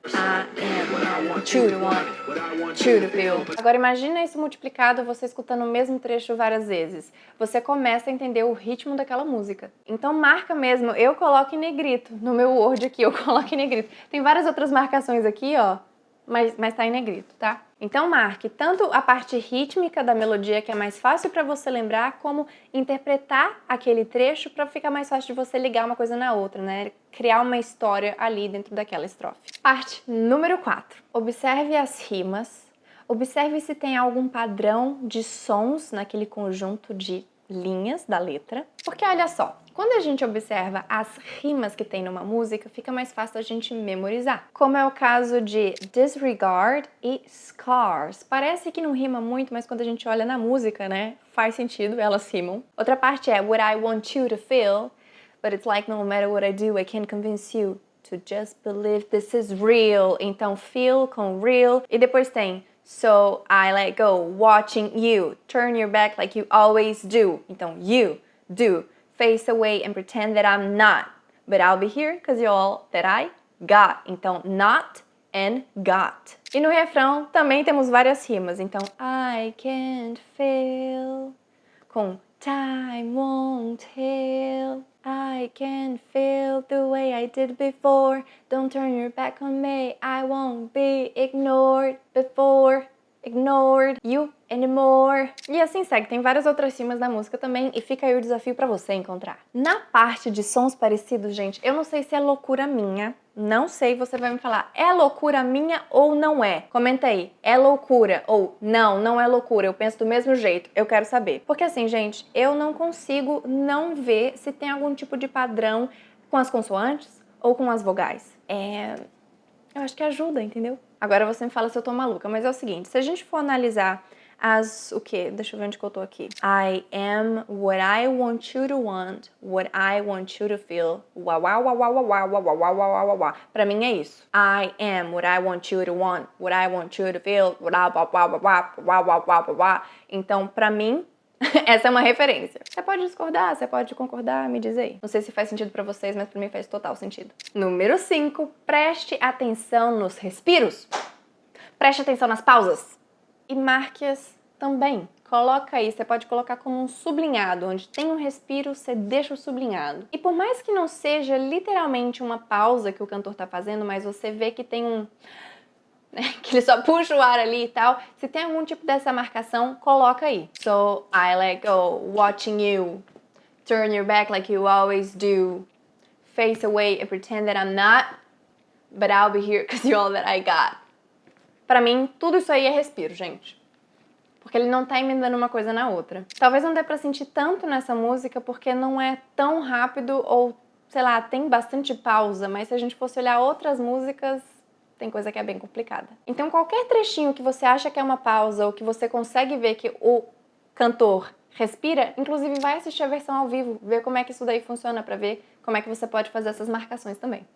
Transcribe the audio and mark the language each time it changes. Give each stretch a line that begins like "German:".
English: I want you to want you to feel.
Portuguese: Agora imagina isso multiplicado, você escutando o mesmo trecho várias vezes. Você começa a entender o ritmo daquela música. Então marca mesmo, eu coloco em negrito, no meu Word aqui eu coloco em negrito. Tem várias outras marcações aqui, ó, mas tá em negrito, tá? Então marque tanto a parte rítmica da melodia, que é mais fácil para você lembrar, como interpretar aquele trecho para ficar mais fácil de você ligar uma coisa na outra, né? Criar uma história ali dentro daquela estrofe. Parte número 4. Observe as rimas. Observe se tem algum padrão de sons naquele conjunto de linhas da letra. Porque olha só, quando a gente observa as rimas que tem numa música, fica mais fácil a gente memorizar. Como é o caso de disregard e scars. Parece que não rima muito, mas quando a gente olha na música, né, faz sentido, elas rimam. Outra parte é
English: what I want you to feel, but it's like no matter what I do, I can't convince you to just believe this is real.
Portuguese: Então, feel com real. E depois tem
English: so I let go, watching you, turn your back like you always do.
Portuguese: Então,
English: you, do. Face away and pretend that I'm not, but I'll be here because you're all that I got.
Portuguese: Então, not and got. E no refrão também temos várias rimas. Então,
English: I can't fail
Portuguese: com
English: time won't heal. I can't feel the way I did before. Don't turn your back on me. I won't be ignored before. Ignored you anymore.
Portuguese: E assim segue, tem várias outras rimas da música também e fica aí o desafio pra você encontrar. Na parte de sons parecidos, gente, eu não sei se é loucura minha, não sei, você vai me falar, é loucura minha ou não é? Comenta aí, é loucura ou não, não é loucura, eu penso do mesmo jeito, eu quero saber. Porque assim, gente, eu não consigo não ver se tem algum tipo de padrão com as consoantes ou com as vogais. Eu acho que ajuda, entendeu? Agora você me fala se eu tô maluca, mas é o seguinte, se a gente for analisar o quê? Deixa eu ver onde que eu tô aqui.
English: I am what I want you to want, what I want you to feel. Uau, uau, uau, uau, uau, uau, uau, uau, uau, uau, uau.
Portuguese: Pra mim é isso.
English: I am what I want you to want, what I want you to feel. Uau, uau, uau, uau, uau, uau, uau, uau, uau.
Portuguese: Então, pra mim, essa é uma referência. Você pode discordar, você pode concordar, me diz aí. Não sei se faz sentido pra vocês, mas pra mim faz total sentido. Número 5, preste atenção nos respiros. Preste atenção nas pausas. E marque-as também. Coloca aí, você pode colocar como um sublinhado, onde tem um respiro, você deixa o sublinhado. E por mais que não seja literalmente uma pausa que o cantor tá fazendo, mas você vê que tem que ele só puxa o ar ali e tal. Se tem algum tipo dessa marcação, coloca aí.
English: So, I let go, watching you, turn your back like you always do, face away and pretend that I'm not, but I'll be here because you're all that I got.
Portuguese: Pra mim, tudo isso aí é respiro, gente. Porque ele não tá emendando uma coisa na outra. Talvez não dê pra sentir tanto nessa música porque não é tão rápido ou, sei lá, tem bastante pausa, mas se a gente fosse olhar outras músicas, tem coisa que é bem complicada. Então qualquer trechinho que você acha que é uma pausa ou que você consegue ver que o cantor respira, inclusive vai assistir a versão ao vivo, ver como é que isso daí funciona pra ver como é que você pode fazer essas marcações também.